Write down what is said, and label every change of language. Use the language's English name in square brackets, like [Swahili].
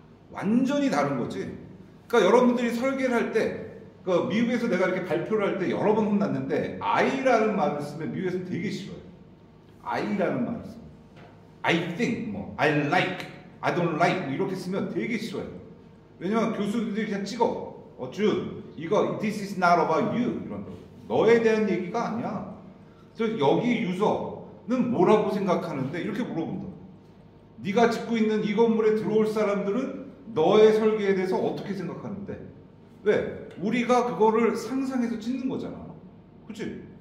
[Korean] 완전히 다른 거지. 그러니까 여러분들이 설계를 할 때, 그 미국에서 내가 이렇게 발표를 할 때 여러 번 혼났는데 I라는 말을 쓰면 미국에서는 되게 싫어요. I라는 말을 쓰면 [English] I think, [Korean] 뭐 [English] I like, I don't like [Korean] 뭐 이렇게 쓰면 되게 싫어요. 왜냐면 교수들이 그냥 찍어. 준 이거 [English] this is not about you [Korean] 이런 거. 너에 대한 얘기가 아니야. 그래서 여기 유저는 뭐라고 생각하는데 이렇게 물어본다. 네가 짓고 있는 이 건물에 들어올 사람들은 너의 설계에 대해서 어떻게 생각하는데? 왜? 우리가 그거를 상상해서 짓는 거잖아. 그치?